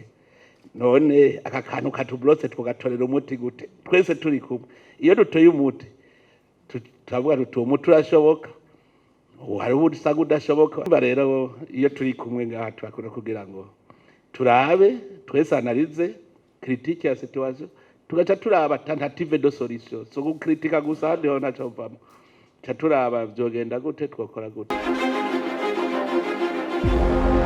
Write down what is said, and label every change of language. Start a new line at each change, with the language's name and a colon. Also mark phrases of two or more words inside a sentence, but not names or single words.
Rundi: None aka kantu katublotse tugatorera umuti gute twese turi kumwe? Iyo dutoye umuti turavuga tuti umuti urashoboka, hari ubusaga udashoboka. Rero iyo turi kumwe ngaha twakora kugira ngo turabe twese
French: analyse critique
Rundi: ya situation, tugaca turaba
French: tentative de solution,
Rundi: so gukritika gusa hadiho naco vamo, turaba vyogenda gute twokora gute.